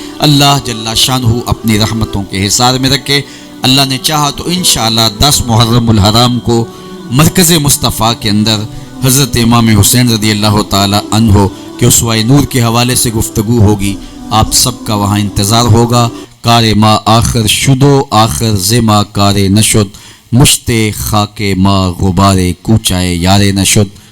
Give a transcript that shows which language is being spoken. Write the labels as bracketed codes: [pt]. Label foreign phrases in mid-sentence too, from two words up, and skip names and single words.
[ur] اللہ جل شانہ اپنی رحمتوں کے حصار میں رکھے۔ اللہ نے چاہا تو انشاءاللہ 10 محرم الحرام کو مرکز مصطفیٰ کے اندر حضرت امام حسین رضی اللہ تعالی عنہ کہ اسوہ نور کے حوالے سے گفتگو ہوگی. آپ سب کا وہاں انتظار ہوگا. [fa] کار ما آخر شدو آخر زما کار نشد، مشت خاک ما غبار کوچائے یار نشد.